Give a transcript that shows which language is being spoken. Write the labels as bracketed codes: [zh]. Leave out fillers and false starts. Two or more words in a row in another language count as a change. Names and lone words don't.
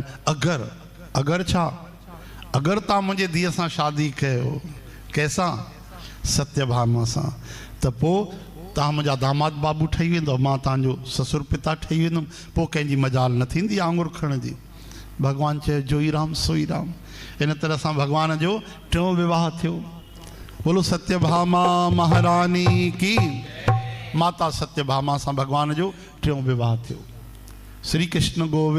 [sd] अगरि छा? अगरि तव्हां मुंहिंजे धीअ सां शादी कयो, कंहिंसां? सत्यभामा सां, त पोइ तव्हां मुंहिंजा दामाद बाबू ठही वेंदव, मां तव्हांजो ससुर पिता ठही वेंदुमि, पोइ कंहिंजी मजाल न थींदी आंगुर खणण जी। भॻवानु चयो जोई राम सोई राम। इन तरह सां भॻवान जो टियों विवाह थियो। [hi] बोलो सत्यभामा महारानी की। [sd] माता सत्यभामा सां भॻवान जो टियों विवाह थियो। श्री कृष्ण गोविंद।